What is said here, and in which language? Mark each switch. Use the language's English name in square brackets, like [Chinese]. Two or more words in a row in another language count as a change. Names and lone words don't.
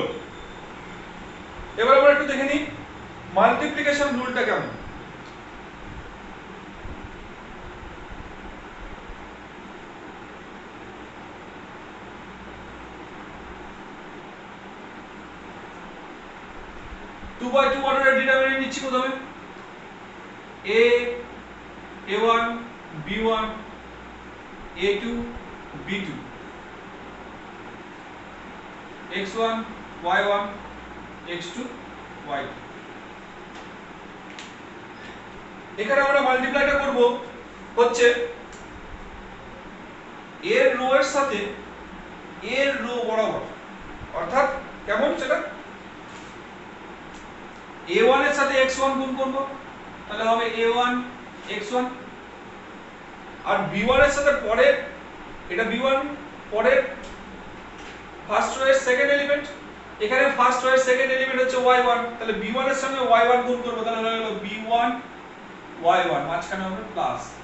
[Bangla] এবার আমরা একটু দেখে নিই [English] multiplication rule [Bangla] কেমন। [English] two by two order determinant [Bangla] নিচ্ছি প্রথমে a a1 b1 a2 b2 x1 y1 x2 y2। এখানে আমরা মাল্টিপ্লাইটা করব হচ্ছে এর রো এর সাথে এর রো বরাবর, অর্থাৎ কেমন সেটা a1 এর সাথে x1 গুণ করব, তাহলে হবে a1 x1, আর b1 এর সাথে পরের এটা b1 পরের [English] first row [Bangla] এর [English] second element, [Bangla] এখানে [English] first row [Bangla] এর [English] second element [Bangla] হচ্ছে y1, তাহলে b1 এর সঙ্গে y1 গুণ করব, তাহলে হলো b1 y1, মাঝখানে হবে প্লাস।